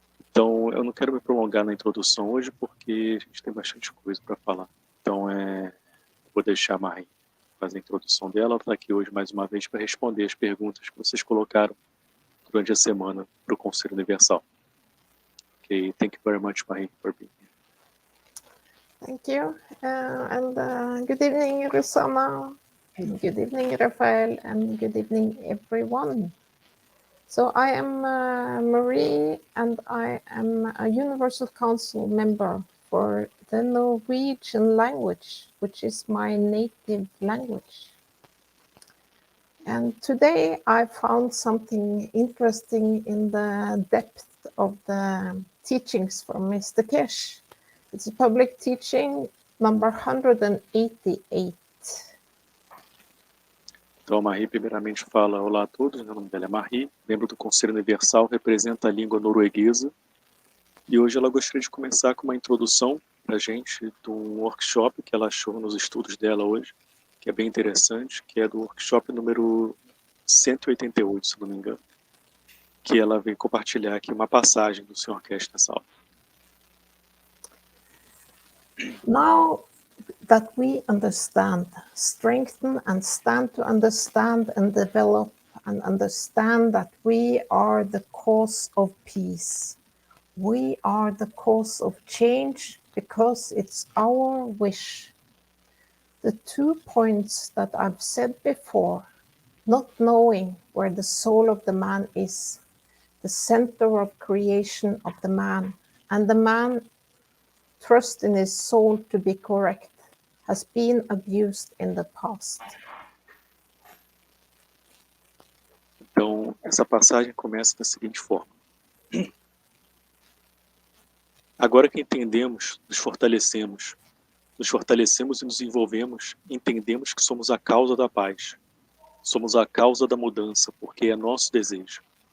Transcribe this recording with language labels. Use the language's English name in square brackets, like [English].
[Portuguese] Então, eu não quero me prolongar na introdução hoje, porque a gente tem bastante coisa para falar. Então, vou deixar a Marie fazer a introdução dela. Ela está aqui hoje mais uma vez para responder as perguntas que vocês colocaram durante a semana para o Conselho Universal. [English] Okay, thank you very much, Marie, for being here. Thank you, and good evening, Rosanna. Good evening, Rafael, and good evening, everyone. So I am Marie, and I am a Universal Council member for the Norwegian language, which is my native language. And today I found something interesting in the depth of the teachings from Mr. Keshe. It's a public teaching number 188. [Portuguese] Então, a Marie primeiramente fala: olá a todos, meu nome dela é Marie, membro do Conselho Universal, representa a língua norueguesa, e hoje ela gostaria de começar com uma introdução para a gente de um workshop que ela achou nos estudos dela hoje, que é bem interessante, que é do workshop número 188, se não me engano, que ela vem compartilhar aqui uma passagem do Sr. Keshe nessa aula. [English] Now that we understand, strengthen and stand to understand and develop and understand that we are the cause of peace. We are the cause of change because it's our wish. The 2 points that I've said before, not knowing where the soul of the man is, the center of creation of the man, and the man trust in his soul to be correct, has been abused in the past. [Portuguese] Então, essa passagem começa da seguinte forma: agora que entendemos, nos fortalecemos e nos envolvemos, entendemos que somos a causa da paz, somos a causa da mudança, porque é nosso desejo.